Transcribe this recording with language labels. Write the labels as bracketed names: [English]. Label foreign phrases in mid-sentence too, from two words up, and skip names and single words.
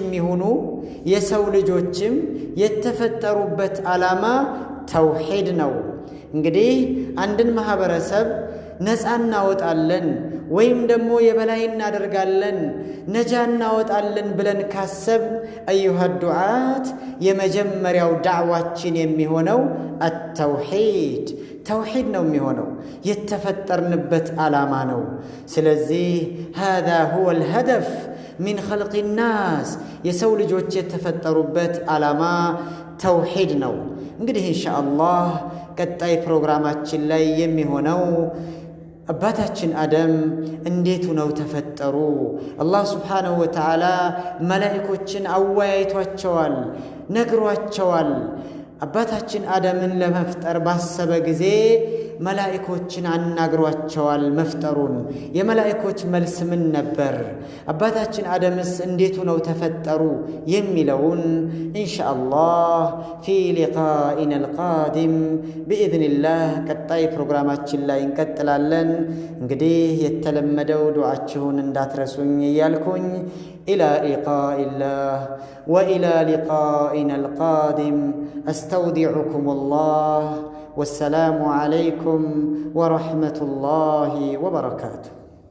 [Amharic] ይሁኑ የሰው ልጆችም የተፈጠሩበት ዓላማ ተውሂድ ነው እንግዲህ አንድን ማህበረሰብ ነፃ እናወጣለን ወይም ደግሞ የበላይ እናደርጋለን ነጃ እናወጣለን ብለን ካሰብ አዩሃ ዱዓት የመጀመሪያው ዳዕዋችን የሚሆነው [Arabic] التوحيد توحيد [Amharic] ነው የሚሆነው የተፈጠርንበት ዓላማ ነው ስለዚህ [Arabic] هذا هو الهدف من خلق الناس [Amharic] የሰው ልጆች የተፈጠሩበት ዓላማ ተውሂድ ነው እንግዲህ ኢንሻአላህ ቀጣይ ፕሮግራማችን ላይ የሚሆነው አባታችን አደም እንዴት ነው ተፈጠሩ አላህ [Arabic] سبحانه وتعالى [Amharic] መላእክቶችን አወያይቷቸዋል ነግሯቸዋል አባታችን አደምን ለመፍጠር ባሰበ ጊዜ መላእክቶችን አናግሯቸዋል መፍጠሩን የመላእክቶች መልስ ምን ነበር አባታችን አደምስ እንዴት ነው ተፈጠሩ የሚለውን ኢንሻአላህ [Arabic] في لقائنا القادم باذن الله [Amharic] ቀጣይ ፕሮግራማችን ላይ እንቀጥላለን እንግዲህ የተለመደው ዱዓችሁን እንዳትረሱኝ እያልኩኝ [Arabic] الى لقاء الله والى لقائنا القادم استودعكم الله والسلام عليكم ورحمة الله وبركاته